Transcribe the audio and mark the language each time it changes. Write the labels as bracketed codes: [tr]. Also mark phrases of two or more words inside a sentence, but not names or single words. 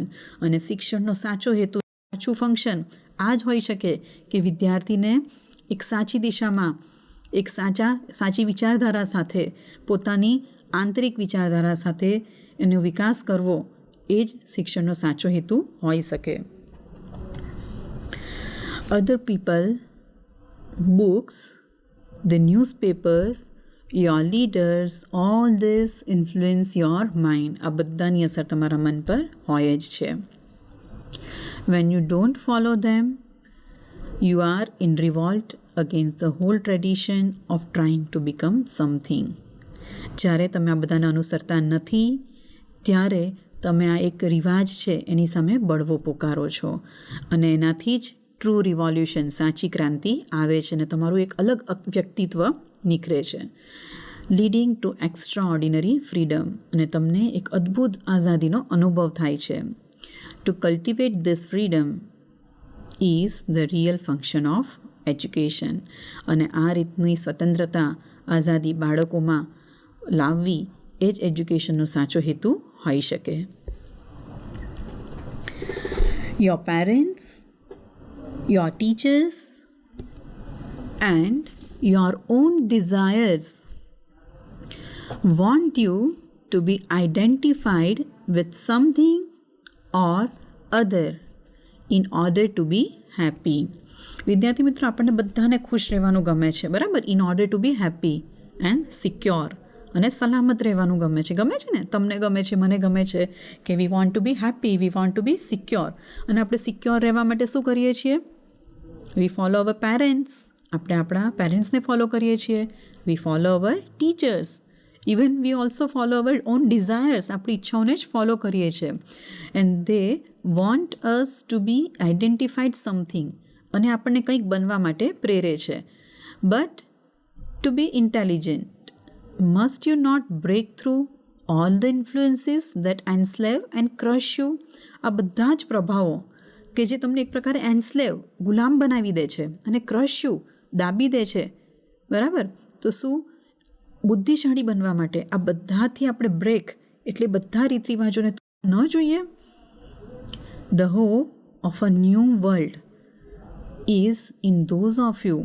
[gu] અને શિક્ષણનો સાચો હેતુ, સાચું ફંક્શન આ જ હોઈ શકે કે વિદ્યાર્થીને એક સાચી દિશામાં, એક સાચી વિચારધારા સાથે, પોતાની આંતરિક વિચારધારા સાથે એનો વિકાસ કરવો, એ જ શિક્ષણનો સાચો હેતુ હોઈ શકે. [en] Other people, books, the newspapers, your leaders, all this influence your mind. [gu] આ બધાની અસર તમારા મન પર હોય જ છે. [en] When you don't follow them, you are in revolt against the whole tradition of trying to become something. [gu] જ્યારે તમે આ બધાને અનુસરતા નથી, ત્યારે તમે આ એક રિવાજ છે એની સામે બળવો પુકારો છો, અને એનાથી જ [en] true revolution, [gu] સાચી ક્રાંતિ આવે છે, અને તમારું એક અલગ વ્યક્તિત્વ નીકળે છે. [en] leading to extraordinary freedom, [gu] અને તમને એક અદ્ભુત આઝાદીનો અનુભવ થાય છે. [en] to cultivate this freedom is the real function of education. [gu] અને આ રીતની સ્વતંત્રતા, આઝાદી બાળકોમાં લાવવી, એ જ એજ્યુકેશનનો સાચો હેતુ હોઈ શકે. [en] your parents, your teachers, and your own desires want you to be identified with something or other in order to be happy. [gu] વિદ્યાર્થી મિત્રો, આપણને બધાને ખુશ રહેવાનું ગમે છે, બરાબર? [en] in order to be happy and secure, [gu] અને સલામત રહેવાનું ગમે છે ને? તમને ગમે છે, મને ગમે છે કે [en] we want to be happy, we want to be secure. [gu] અને આપણે સિક્યોર રહેવા માટે શું કરીએ છીએ? [en] we follow our parents, [gu] આપણે આપણા પેરેન્ટ્સને ફોલો કરીએ છીએ. [en] we follow our teachers, even we also follow our own desires, [gu] આપણી ઈચ્છાઓને જ ફોલો કરીએ છીએ. [en] and they want us to be identified something, [gu] અને આપણને કંઈક બનવા માટે પ્રેરે છે. [en] but to be intelligent, must you not break through all the influences that enslave and crush you? [gu] આ બધા જ પ્રભાવો કે જે તમને એક પ્રકારે એન્સ્લેવ, ગુલામ બનાવી દે છે, અને [en] crush you, [gu] દાબી દે છે, બરાબર? તો શું બુદ્ધિશાળી બનવા માટે આ બધાથી આપણે બ્રેક, એટલે બધા રીત રિવાજોને ન જોઈએ. [en] the hope of a new world is in those of you.